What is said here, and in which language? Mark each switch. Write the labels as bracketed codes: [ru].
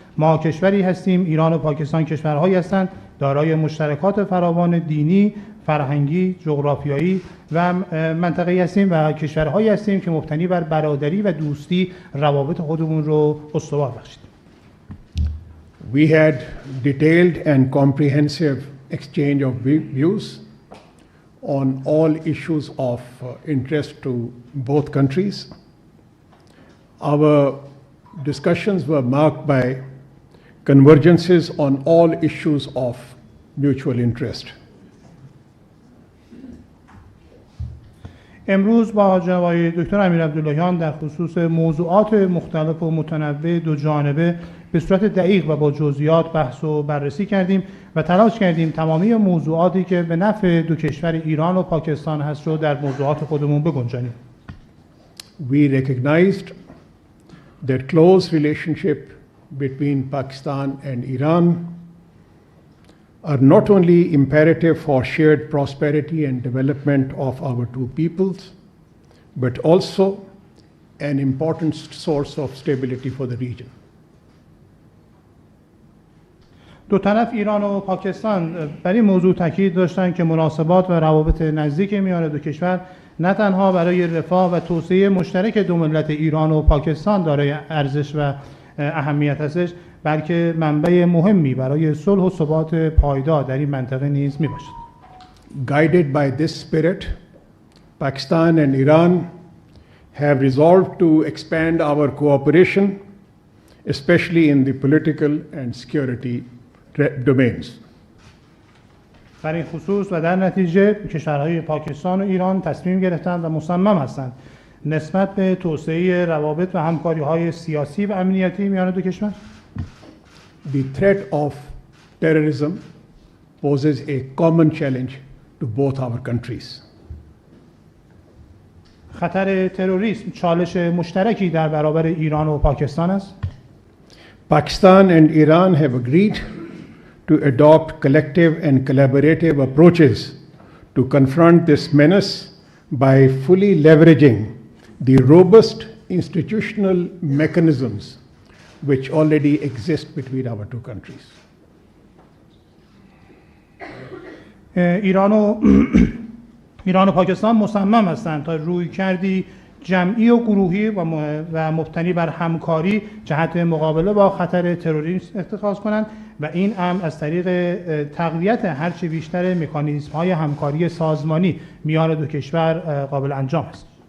[fa] ما کشوری هستیم، ایران و پاکستان کشورهایی هستند دارای مشترکات فراوان دینی، فرهنگی، جغرافیایی و منطقه‌ای هستیم و کشورهایی هستیم که مبتنی بر برادری و دوستی روابط خودمون رو استوار بخشید. [en] We had detailed and comprehensive exchange of views on all issues of interest to both countries. Our discussions were marked by convergences on all issues of mutual interest. [fa] امروز با جناب آقای دکتر امیر عبداللهیان در خصوص موضوعات مختلف و متنوع دو جانبه به صورت دقیق و با جزئیات بحث و بررسی کردیم و تلاش کردیم تمامی موضوعاتی که به نفع دو کشور ایران و پاکستان هست رو در موضوعات خودمون بگنجانیم. [en] We recognized that close relationship between Pakistan and Iran are not only imperative for shared prosperity and development of our two peoples, but also an important source of stability for the region. [fa] دو طرف ایران و پاکستان بر این موضوع تاکید داشتند که مناسبات و روابط نزدیک میان دو کشور نه تنها برای رفاه و توسعه مشترک دو ملت ایران و پاکستان دارای ارزش و اهمیت هستش، بلکه منبع مهمی برای صلح و ثبات پایدار در این منطقه نیز میباشد. [en] Guided by this spirit, Pakistan and Iran have resolved to expand our cooperation, especially in the political and security domains. [fa] در این خصوص و در نتیجه کشورهای پاکستان و ایران تصمیم گرفتند و مصمم هستند نسبت به توسعه روابط و همکاری‌های سیاسی و امنیتی میان دو کشور. [en] The threat of terrorism poses a common challenge to both our countries. [fa] خطر تروریسم چالش مشترکی در برابر ایران و پاکستان است. [en] Pakistan and Iran have agreed to adopt collective and collaborative approaches to confront this menace by fully leveraging the robust institutional mechanisms which already exist between our two countries. [fa] ایران و پاکستان مصمم هستند تا رویکردی جمعی و گروهی و مبتنی بر همکاری جهت مقابله با خطر تروریسم اتخاذ کنند و این امر از طریق تقویت هرچه بیشتر مکانیزم‌های همکاری سازمانی میان دو کشور قابل انجام است.